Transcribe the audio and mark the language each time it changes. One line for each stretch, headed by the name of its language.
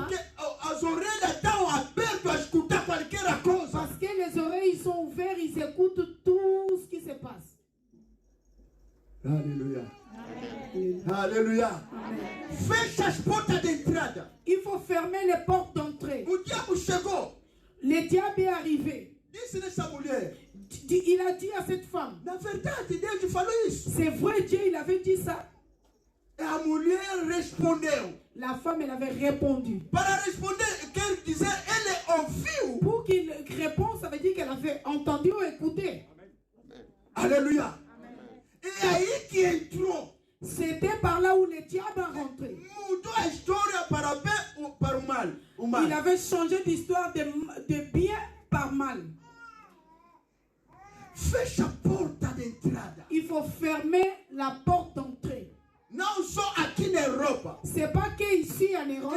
Portuguese: Porque as orelhas estão abertas a escutar qualquer coisa.
French: Parce que les oreilles ils sont ouvertes, ils écoutent tout ce qui se passe.
Portuguese: Aleluia. Aleluia. Fecha as portas de entrada.
French: Il faut fermer les portes d'entrée.
Portuguese: O diabo chegou.
French: Le diable est arrivé.
Portuguese: Disse nessa mulher.
French: Il a dit à cette femme,
Portuguese: Na verdade, Deus falou isso.
French: c'est vrai, Dieu, il avait dit ça.
Portuguese: E a mulher respondeu.
French: La femme, elle avait répondu.
Portuguese: Para responder, quer dizer, ele ouviu.
French: Pour qu'il réponde, ça veut dire qu'elle avait entendu ou écouté.
Portuguese: Aleluia. E aí que entrou.
French: C'était par là où le diable a rentré.
Portuguese: Mudou a história para bem ou para o mal. O mal.
French: Il avait changé d'histoire de bien par mal.
Portuguese: Fecha a porta de entrada.
French: Il faut fermer la porte d'entrée.
Portuguese: Não só aqui na Europa.
French: C'est pas qu'ici en Europe,